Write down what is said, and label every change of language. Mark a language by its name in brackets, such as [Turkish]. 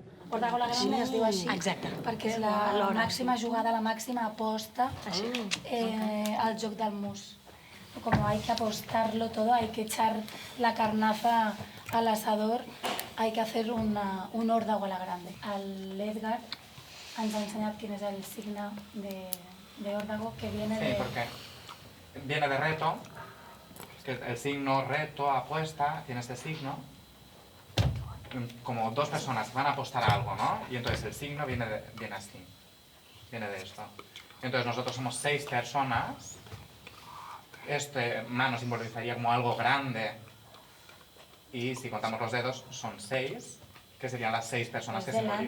[Catalan] Òrdago la Grande es diu així. Exacte. Perquè és la màxima jugada, la màxima aposta al joc del mus. [Spanish] Como hay que apostarlo todo, hay que echar la carnaza al asador, hay que hacer un órdago a la grande. [Catalan] L'Edgar ens ha ensenyat quin és el signe de órdago, [Spanish] que viene de... Sí, porque viene de reto, que el signo reto, apuesta, tiene este signo, como dos personas van a apostar a algo, ¿no? Y entonces el signo viene así, viene de esto. Entonces nosotros somos 6 personas. Este mano simbolizaría como algo grande y si contamos los dedos son 6, que serían las 6 personas que simbolizan.